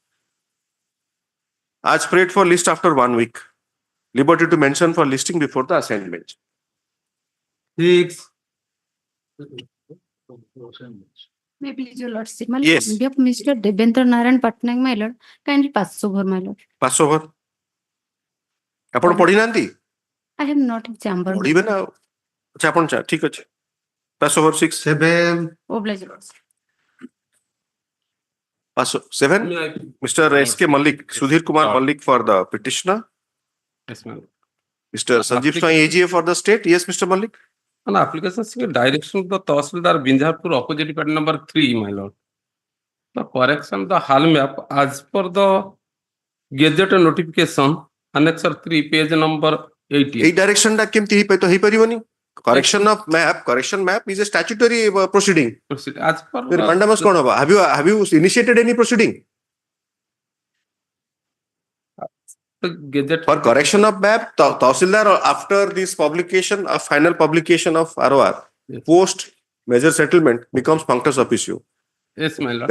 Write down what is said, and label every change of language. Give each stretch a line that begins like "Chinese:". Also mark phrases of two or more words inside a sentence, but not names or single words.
English: As prayed for list after 1 week. Liberty to mention for listing before the assignment. 6. May please your lordship. My Yes. on behalf of Mr. Devendra Narayan Patnaik, my lord, kindly pass over, my lord. Pass over.
Odia: ଆପଣ ପଢି ନାହାନ୍ତି?
English: I have not in chamber.
Odia: ପଢିବେ ନା। ଆଚ୍ଛା ଆପଣ ଠିକ ଅଛି।
English: Pass over
Odia: 6.
English: 7. Oblige, lordship. Pass 7. Mr. S.K. Malik, Sudhir Kumar Malik for the petitioner. Yes, ma'am. Mr. Sanjeev Swai AGA for the state. Yes, Mr. Malik. An application seeking direction of the Tahsildar Binjarpur opposite party number 3, my lord. The correction of the hall map as per the Gazette notification, annexure 3, page number 80.
Odia: ଏଇ ଡାଇରେକ୍ସନଟା କେମତି ହେଇପାରିବନି?
English: Correction map is a statutory proceeding. Proceed as per Then mandamus
Odia: କଣ ହବ?
English: Have you initiated any proceeding? the Gazette. For correction of map, Tahsildar after this publication, a final publication of ROR, Yes. post major settlement becomes punctus officio. Yes, my lord.